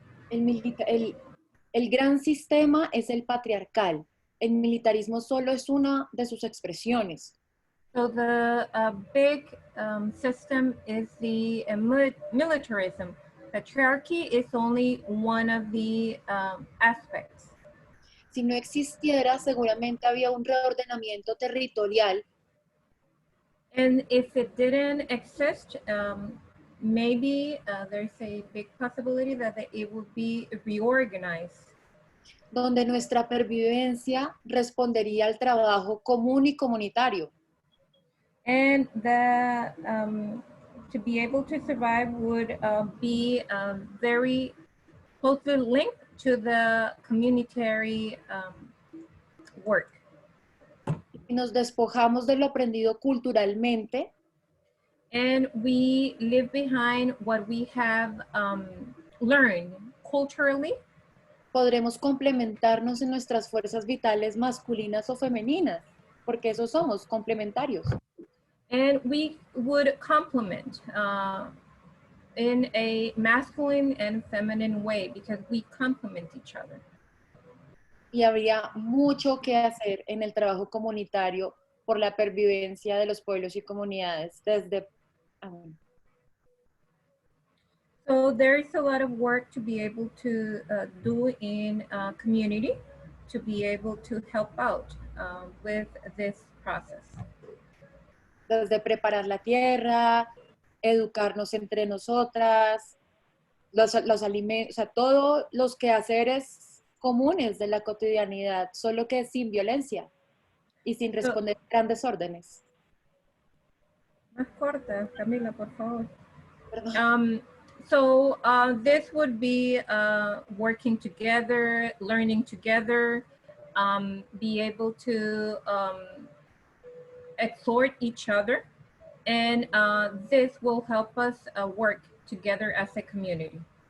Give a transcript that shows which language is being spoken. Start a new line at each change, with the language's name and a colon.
Spanish: el gran sistema es el patriarcal. El militarismo solo es una de sus expresiones.
English: So the big system is the militarism. Patriarchy is only one of the aspects.
Spanish: Si no existiera, seguramente había un reordenamiento territorial.
English: And if it didn't exist, maybe there's a big possibility that it would be reorganized.
Spanish: Donde nuestra pervivencia respondería al trabajo común y comunitario.
English: And the, to be able to survive would be very closely linked to the communitary work.
Spanish: Y nos despojamos de lo aprendido culturalmente.
English: And we leave behind what we have learned culturally.
Spanish: Podremos complementarnos en nuestras fuerzas vitales masculinas o femeninas, porque eso somos, complementarios.
English: And we would complement in a masculine and feminine way because we complement each other.
Spanish: Y habría mucho que hacer en el trabajo comunitario por la pervivencia de los pueblos y comunidades desde...
English: So there is a lot of work to be able to do in community to be able to help out with this process.
Spanish: Desde preparar la tierra, educarnos entre nosotras, los alimentos, o sea, todos los quehaceres comunes de la cotidianidad, solo que sin violencia y sin responder grandes órdenes. Más corta, Camila, por favor. Perdón.
English: So this would be working together, learning together, be able to exhort each other, and this will help us work together as a community.